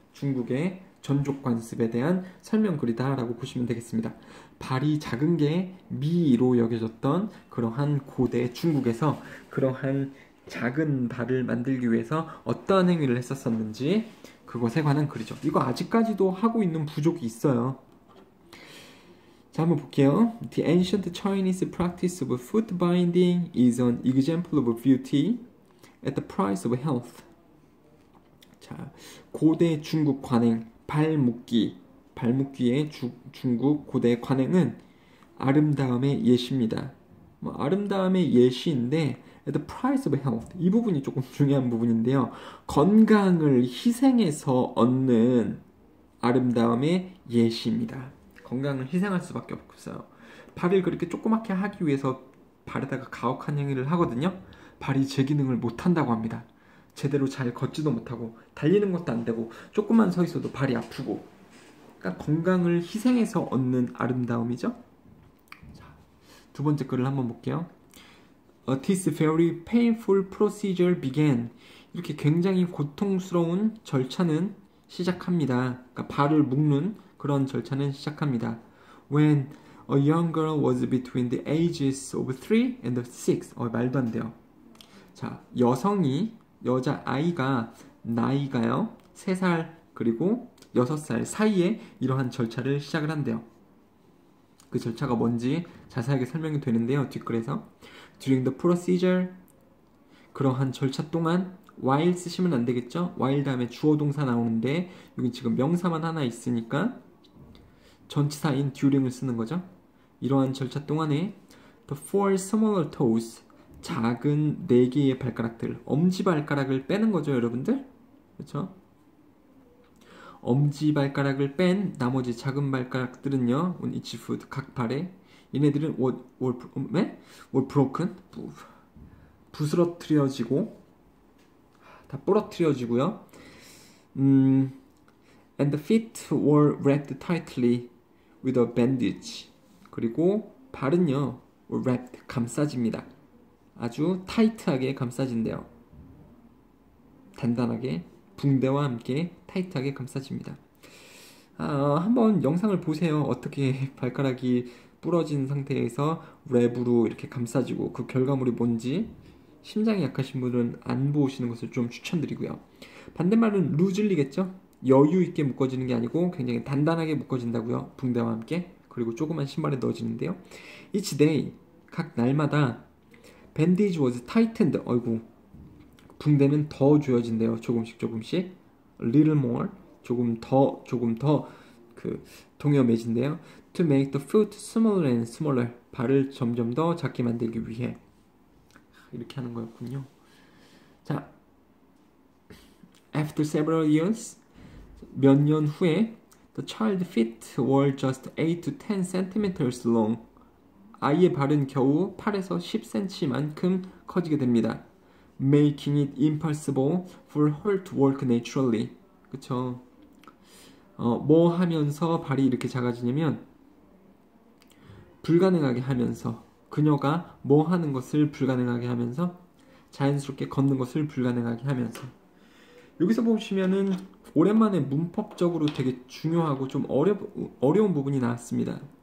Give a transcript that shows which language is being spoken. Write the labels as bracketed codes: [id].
[ko] 중국의 전족 관습에 대한 설명글이다 라고 보시면 되겠습니다. 발이 작은 게 미로 여겨졌던 그러한 고대 중국에서 그러한 작은 발을 만들기 위해서 어떠한 행위를 했었었는지 그것에 관한 글이죠. 이거 아직까지도 하고 있는 부족이 있어요. 자, 한번 볼게요. [en] The ancient Chinese practice of foot binding is an example of beauty at the price of health. [ko] 자, 고대 중국 관행, 발묶기의 중국 고대 관행은 아름다움의 예시입니다. 아름다움의 예시인데 [en] at the price of health. [ko] 이 부분이 조금 중요한 부분인데요. 건강을 희생해서 얻는 아름다움의 예시입니다. 건강을 희생할 수밖에 없어요. 발을 그렇게 조그맣게 하기 위해서 발에다가 가혹한 행위를 하거든요. 발이 제 기능을 못한다고 합니다. 제대로 잘 걷지도 못하고 달리는 것도 안 되고 조금만 서 있어도 발이 아프고 그러니까 건강을 희생해서 얻는 아름다움이죠. 자, 두 번째 글을 한번 볼게요. [en] This very painful procedure began. [ko] 이렇게 굉장히 고통스러운 절차는 시작합니다. 그러니까 발을 묶는 그런 절차는 시작합니다. [en] When a young girl was between the ages of 3 and 6. [ko] 말도 안 돼요. 자, 여자아이가 나이가요. 3살 그리고 6살 사이에 이러한 절차를 시작을 한대요. 그 절차가 뭔지 자세하게 설명이 되는데요. 뒷글에서 [en] During the procedure [ko] 그러한 절차 동안 while 쓰시면 안 되겠죠? while 다음에 주어 동사 나오는데 여기 지금 명사만 하나 있으니까 전치사인 during을 쓰는 거죠. 이러한 절차 동안에 [en] the four smaller toes [ko] 작은 4개의 발가락들 엄지발가락을 빼는 거죠, 여러분들. 그렇죠? 엄지발가락을 뺀 나머지 작은 발가락들은요. [en] on each foot [ko] 각 발에 얘네들은 [en] were broken [ko] 부스러뜨려지고 다 부러뜨려지고요. [en] And the feet were wrapped tightly with a bandage. [ko] 그리고 발은요, wrapped, 감싸집니다. 아주 타이트하게 감싸진대요. 단단하게, 붕대와 함께 타이트하게 감싸집니다. 한번 영상을 보세요. 어떻게 발가락이 부러진 상태에서 랩으로 이렇게 감싸지고 그 결과물이 뭔지. 심장이 약하신 분은 안 보시는 것을 좀 추천드리고요. 반대말은 루즐리겠죠? 여유 있게 묶어지는 게 아니고 굉장히 단단하게 묶어진다고요. 붕대와 함께. 그리고 조그만 신발에 넣어지는데요. [en] Each day, [ko] 각 날마다 [en] bandage was tightened. [ko] 어이구, 붕대는 더 조여진대요. 조금씩 조금씩. [en] A little more. [ko] 조금 더 그 동여매진대요. [en] To make the foot smaller and smaller. [ko] 발을 점점 더 작게 만들기 위해. 이렇게 하는 거였군요. [en] 자, after several years, [ko] 몇 년 후에 [en] the child's feet were just 8 to 10 centimeters long. [ko] 아이의 발은 겨우 8에서 10cm만큼 커지게 됩니다. [en] Making it impossible for her to walk naturally. [ko] 그쵸? 뭐 하면서 발이 이렇게 작아지냐면 불가능하게 하면서, 그녀가 뭐 하는 것을 불가능하게 하면서, 자연스럽게 걷는 것을 불가능하게 하면서. 여기서 보시면은 오랜만에 문법적으로 되게 중요하고 좀 어려운 부분이 나왔습니다.